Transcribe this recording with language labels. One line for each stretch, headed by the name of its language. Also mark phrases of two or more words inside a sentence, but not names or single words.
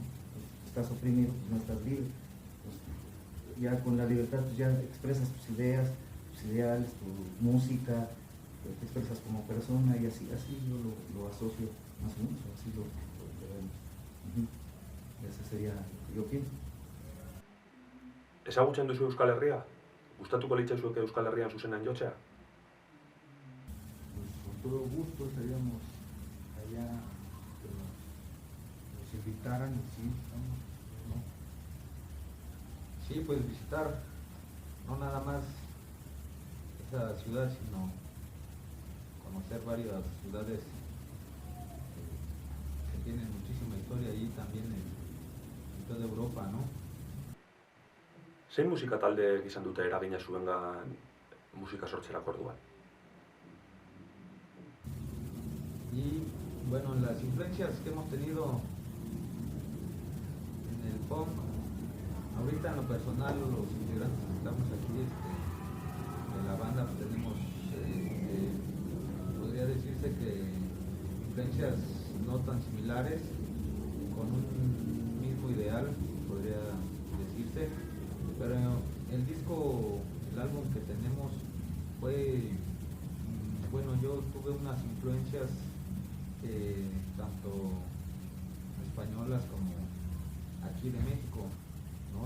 Spanish: Estás oprimido, pues no estás libre. Pues, ya con la libertad pues ya expresas tus ideas, tus ideales, tu música, te expresas como persona y así yo lo asocio más o menos, así lo vemos. Ese sería lo que yo pienso.
Basque: Ezagutzen duzu Euskal Herria? Gustatuko litzaizueke Euskal Herrian zuzenean jotzea?
Spanish: Pues con todo gusto estaríamos allá, que nos invitaran y sí, vamos, ¿no? Sí, pues visitar no nada más esa ciudad, sino conocer varias ciudades que tienen muchísima historia ahí también en toda Europa, ¿no?
Basque: Zein musika talde izan dute eragina zuengan musika sortzerako orduan?
Spanish: Y bueno, las influencias que hemos tenido en el punk, ahorita en lo personal, los integrantes que estamos aquí de la banda, pues tenemos, podría decirse que influencias no tan similares, con un mismo ideal, podría decirse, pero el disco, el álbum que tenemos fue, bueno, yo tuve unas influencias tanto españolas como aquí de México, ¿no?